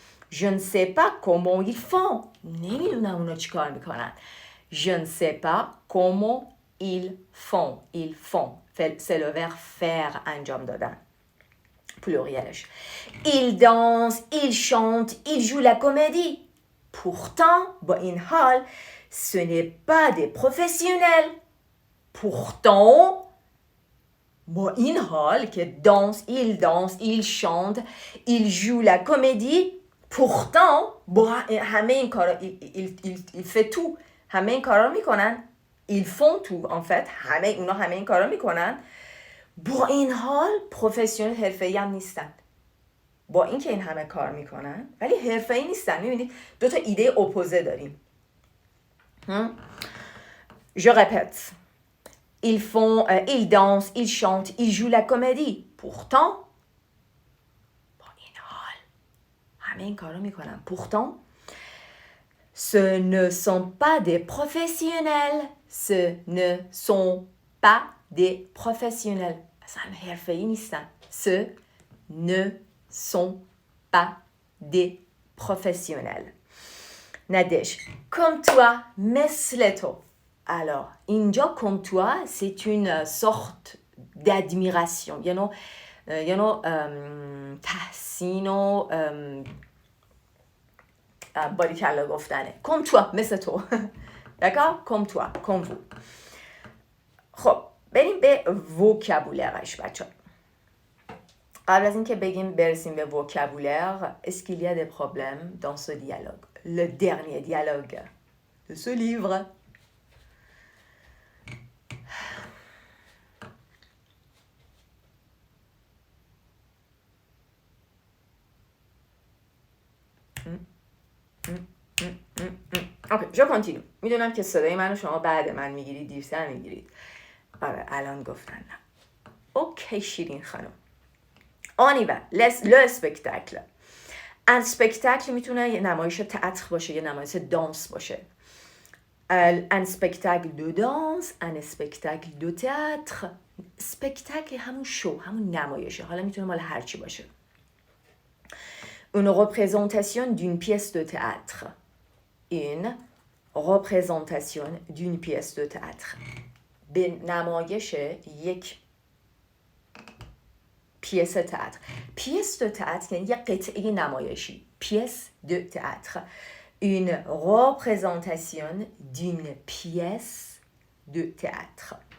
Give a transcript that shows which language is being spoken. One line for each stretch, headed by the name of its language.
French: je ne sais pas comment ils font.
Persian: نمیدونم اونا چی کار میکنن.
French: je ne sais pas comment ils font. c'est le verbe faire
Persian: انجام دادن.
French: plurielش. ils dansent, ils chantent, ils jouent la comédie. pourtant
Persian: با این حال
French: ce n'est pas des professionnels. pourtant
Persian: با این حال که
French: ils dansent, ils chantent, ils jouent la comédie. pourtant
Persian: با همه این کارا
French: il fait tout.
Persian: همه این کارا میکنن.
French: ils font tout en fait.
Persian: اونا همه این کارا میکنن. با این حال پروفسیونل حرفه‌ای هم نیستن. با اینکه این همه کار میکنن ولی حرفه‌ای نیستن. میبینید دو تا ایده اپوزه داریم.
French: je répète. ils dansent, ils chantent, ils jouent la comédie.
Persian: pourtant با این حال همه این کارا میکنن.
French: pourtant ce ne sont pas des professionnels. ce ne sont pas des professionnels.
Persian: اصلا حرفه‌ای نیستن.
French: ce ne sont pas des professionnels.
Persian: ندش.
French: comme toi,
Persian: مثل تو.
French: alors اینجا comme toi c'est une sorte d'admiration.
English: you know
Persian: تحسین و باریکلا گفتنه.
French: comme toi
Persian: مثل تو.
French: d'accord comme toi comme vous.
Persian: خب بریم به وکابولرش بچه ها. قبل از اینکه برسیم به وکابولر
French: est-ce qu'il y a des problèmes dans ce dialogue? le dernier dialogue de ce livre.
Persian: اوکی جو کنتینو. میدونم که صدای منو شما بعد من میگیرید دیرتر میگیرید. آره الان گفتن نه. اوکی شیرین خانم.
French: On y va. Le spectacle.
Persian: ان سپکتاکل میتونه یه نمایش تئاتر باشه، یه نمایش دانس باشه.
French: un spectacle de danse, un spectacle de théâtre.
Persian: spectacle همون شو، همون نمایشه، حالا میتونه مال هر چی باشه.
French: une représentation d'une pièce de théâtre. une représentation d'une pièce de théâtre.
Persian: به نمایش یک پیس تئاتر. پیس دو تئاتر یعنی یک قطعه نمایشی. پیس دو تئاتر.
French: une représentation d'une pièce de théâtre.